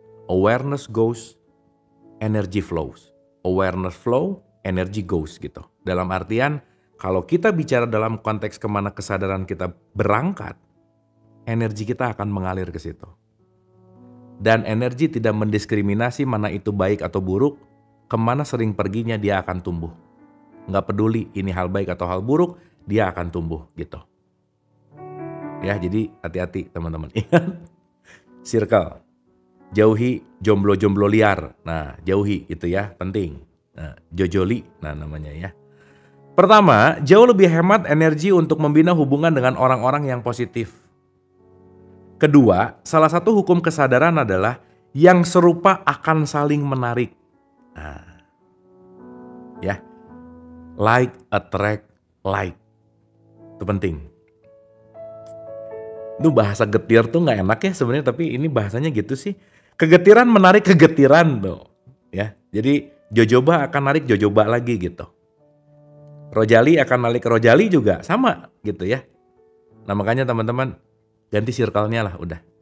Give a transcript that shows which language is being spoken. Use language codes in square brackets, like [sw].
[en] Awareness goes, energy flows. Awareness flow, energy goes gitu. [id] Dalam artian, kalau kita bicara dalam konteks kemana kesadaran kita berangkat, energi kita akan mengalir ke situ. Dan energi tidak mendiskriminasi mana itu baik atau buruk, kemana sering perginya dia akan tumbuh. Nggak peduli ini hal baik atau hal buruk, dia akan tumbuh gitu. Ya, jadi hati-hati teman-teman. Ingat, circle. Jauhi jomblo-jomblo liar. Nah, jauhi itu ya, penting. Nah, jojoli, namanya ya. Pertama, jauh lebih hemat energi untuk membina hubungan dengan orang-orang yang positif. Kedua, salah satu hukum kesadaran adalah yang serupa akan saling menarik. [en] Nah, ya, like attract like. [id] Itu penting. Itu bahasa getir tuh nggak enak ya sebenarnya, tapi ini bahasanya gitu sih. Kegetiran menarik kegetiran tuh, ya. Jadi jojoba akan narik jojoba lagi gitu. Rojali akan narik rojali juga sama gitu ya. Nah makanya teman-teman ganti circle-nya lah udah.